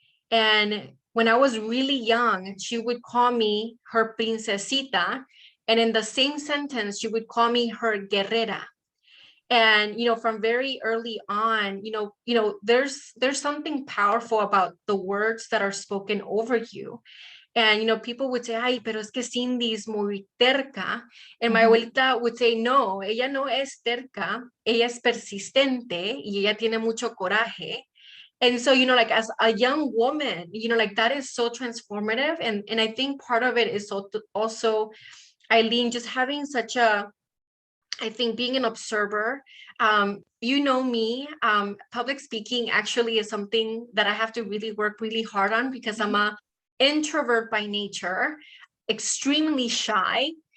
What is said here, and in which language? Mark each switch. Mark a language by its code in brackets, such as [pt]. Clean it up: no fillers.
[en] And when I was really young, she would call me her princesita. And in the same sentence, she would call me her guerrera. And from very early on, there's something powerful about the words that are spoken over you. And people would say, [es] ay, pero es que Sindy es muy terca. [en] And my abuelita would say, [es] no, ella no es terca, ella es persistente y ella tiene mucho coraje. [en] And so, like as a young woman, like that is so transformative. And I think part of it is also Eileen, just having such I think being an observer, me, public speaking actually is something that I have to really work really hard on because I'm a introvert by nature, extremely shy.